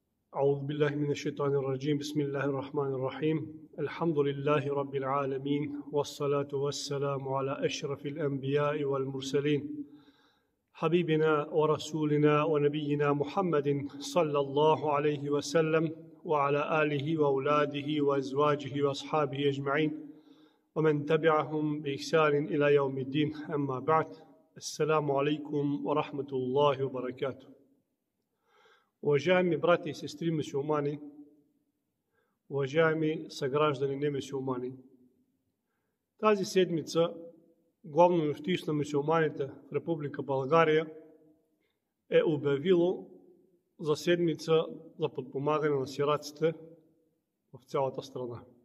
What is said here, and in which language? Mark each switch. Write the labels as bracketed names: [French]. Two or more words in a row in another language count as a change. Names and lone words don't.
[Arabic] أعوذ بالله من الشيطان الرجيم بسم الله الرحمن الرحيم الحمد لله رب العالمين والصلاة والسلام على أشرف الأنبياء والمرسلين حبيبنا ورسولنا ونبينا محمد صلى الله عليه وسلم وعلى آله وأولاده وأزواجه وأصحابه أجمعين ومن تبعهم بإحسان إلى يوم الدين أما بعد السلام عليكم ورحمة الله وبركاته. [Bulgarian] Уважаеми брати и сестри мюсюлмани, уважаеми съграждани немюсюлмани, тази седмица Главно мюфтийство на мюсюлманите в Република България е обявило за седмица за подпомагане на сираците в цялата страна.